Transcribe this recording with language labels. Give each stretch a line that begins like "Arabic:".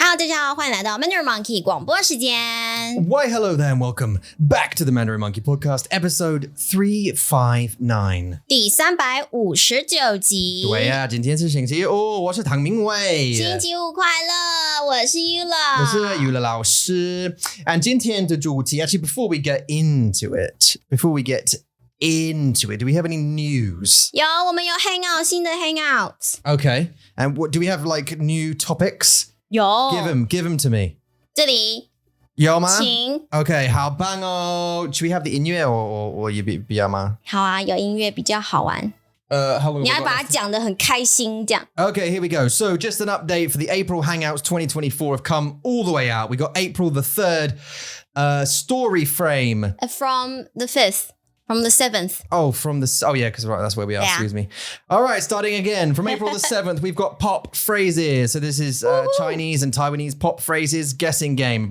Chinese: 好，欢迎来到 Mandarin Monkey 广播时间。
English: Why, hello there and welcome back to the Mandarin Monkey Podcast, episode 359.
Chinese: 第359集。对啊，今天是星期五，我是唐明伟。星期五快乐，我是 Yula。我是 Yula 老师。
English: And
Chinese: 今天的主题,
English: actually, before we get into it, do we have any news?
Chinese: 有，我们有 hangout 新的 hangout。
English: Okay. And what do we have like new topics?
Chinese: 有
English: Give them to me.
Chinese: 这里有吗？请。 Okay, 好棒哦。
English: Should we have the
Chinese: 音乐
English: or you
Chinese: 比较吗？好啊，有音乐比较好玩。你要把它讲得很开心这样。
English: Okay, here we go. So just an update for the April Hangouts 2024 have come all the way out. We got April the 3rd, story frame. From the 5th. From the 7th. Oh, yeah, because right, that's where we are. Yeah. Excuse me. All right, starting again. From April the 7th, we've got pop phrases. So this is Chinese and Taiwanese pop phrases guessing game.